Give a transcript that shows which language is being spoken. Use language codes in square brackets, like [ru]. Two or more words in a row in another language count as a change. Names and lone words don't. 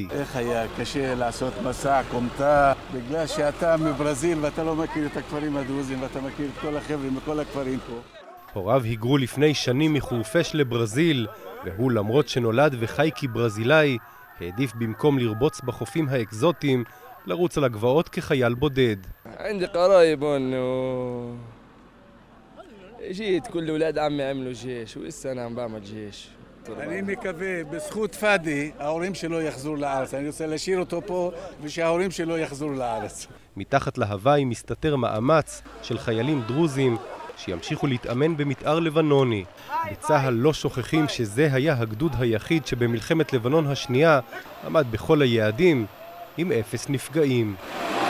[he] איך היה קשה לעשות מסע קומטה, בגלל שאתה מברזיל ואתה לא מכיר את הכפרים הדרוזים ואתה מכיר את כל החבר'ה מכל הכפרים פה. הוריו היגרו לפני שנים מחורפיש לברזיל, והוא למרות שנולד וחי כברזילאי, העדיף במקום לרבוץ בחופים האקזוטיים, לרוץ על הגבעות כחייל בודד. [ar] عندي قرايب جيت كل ولاد عمي عملوا جيش ولسه انا عم بعمل جيش. [he] אני מקווה, בזכות פאדי, ההורים שלו יחזרו לארץ. אני רוצה להשאיר אותו פה ושההורים שלו יחזרו לארץ. מתחת להוואי מסתתר מאמץ של חיילים דרוזים שימשיכו להתאמן במתאר לבנוני. בצהל לא שוכחים שזה היה הגדוד היחיד שבמלחמת לבנון השנייה עמד בכל היעדים עם 0 נפגעים.